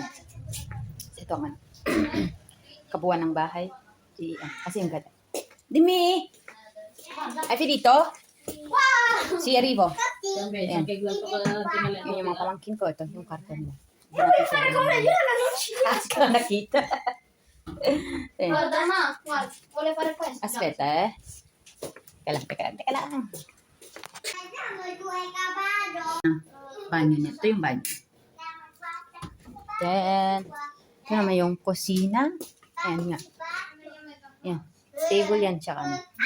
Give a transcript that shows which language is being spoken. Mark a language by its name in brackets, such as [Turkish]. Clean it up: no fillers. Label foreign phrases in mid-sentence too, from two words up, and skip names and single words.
[Filipino] Ito ang kabuuan ng bahay. Kasi yung ganda. Dimi! Ay, dito? [Italian] Si Arrivo. Ayan. [Filipino] Yan yung mga pamangkin ko. Ito, yung karton nila. Kasi ka nakita. Ayan. [Italian] Guarda ma, guarda, vuole fare questo. Aspetta, [Filipino] eh. Teka lang. Banyo niya. Ito yung banyo. Then, ito naman yung kusina. Ayan nga. Ayan. Table yan, tsaka ano.